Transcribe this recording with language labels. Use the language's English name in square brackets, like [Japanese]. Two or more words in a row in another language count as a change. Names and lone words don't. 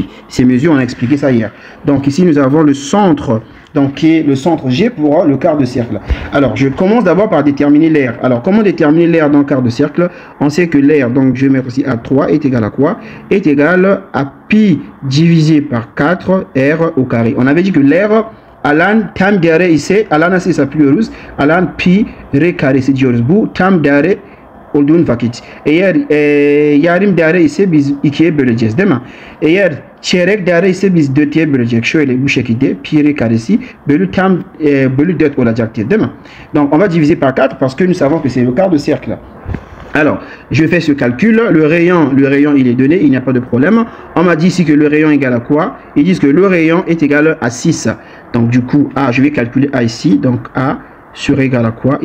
[French] Ces mesures, on a expliqué ça hier. Donc ici, nous avons le centre, donc qui est le centre G pour le quart de cercle. Alors, je commence d'abord par déterminer l'air. Alors, comment déterminer l'air dans le quart de cercle? On sait que l'air, donc je vais mettre aussi A3, est égal à quoi? Est égal à pi divisé par 4R au carré. On avait dit que l'air, [Turkish] alan tam değeri ise, alan nasıl hesaplıyoruz? Alan pi r karesi diyoruz. Bu tam değeri olduğun vakit. Eğer yarım değeri ise biz 2'ye böleceğiz, değil mi? Eğer çeyrek değeri ise biz 4'ye böleceğiz. Şöyle bu şekilde pi r karesi bölü 4 olacaktır, değil mi? [French] Donc on va diviser par 4 parce que nous savons que c'est le quart de cercle. Alors, je fais ce calcul. Le rayon, il est donné, il n'y a pas de problème. On m'a dit ici que le rayon est égal à quoi? Ils disent que le rayon est égal à 6. Donc du coup, A, je vais calculer A ici. Donc A sera égal à quoi?